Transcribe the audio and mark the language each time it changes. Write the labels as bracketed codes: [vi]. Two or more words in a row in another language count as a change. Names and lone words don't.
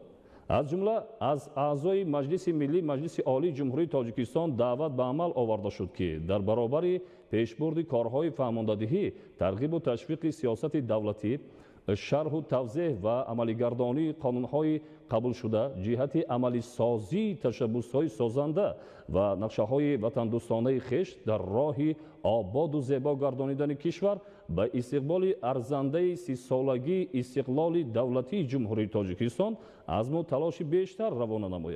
[tg] аз ҷумла аз аъзои маҷлиси миллӣ маҷлиси олии ҷумҳурии тоҷикистон даъват ба амал оварда шуд ки дар баробари пешбурди корҳои фаҳмондадиҳӣ тарғибу ташвиқи сиёсати давлатӣ шарҳу тавзеҳ ва амалигардонии қонунҳои [fa] قبول شده جهت عملی سازی تشبس‌های سازنده و نقشه‌های وطندوستانه خویش در راه آباد و زیبا گردانیدن کشور به استقبال ارزنده 30 سالگی استقلال دولتی جمهوری تاجیکستان عزم و تلاش بیشتر روانه نماید.